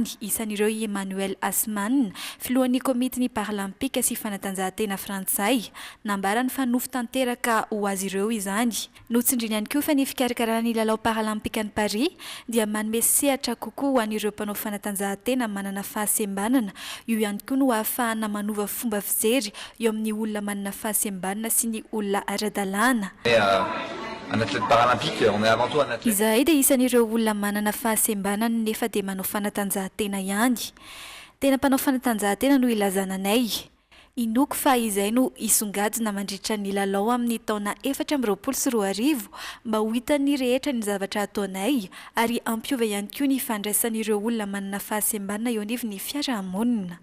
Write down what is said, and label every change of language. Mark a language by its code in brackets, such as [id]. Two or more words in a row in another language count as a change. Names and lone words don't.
[mg] Isan'ireo Emmanuel Asman, filohan'ny komitiny paralympique sy fanatanjahantena frantsay, nambarany fa nofo tanteraka ho azy ireo izany. Notsindriny ihany koa fa ny fikarakarana ny lalao paralympique any Paris dia manome sehatra kokoa ho an'ireo mpanao fanatanjahantena manana fahasembanana. Io ihany koa no ahafahana manova fomba fijery eo amin'ny olona manana fahasembanana sy ny olona ara-dalàna. [fr] Un athlète paralympique, on est avant tout un athlète. [mg] Izahay dia isan'ireo olona manana fahasembanana nefa dia manao fanatanjahantena ihany. Tena mpanao fanatanjahantena no ilazananay. Inoko fa izay no isongadina mandritra ny lalao amin'ny taona 2024 mba ho hitan'ny rehetra ny zavatra ataonay ary ampiova ihany koa ny fandraisan'ireo olona manana fahasembanana eo anivon'ny fiarahamonina.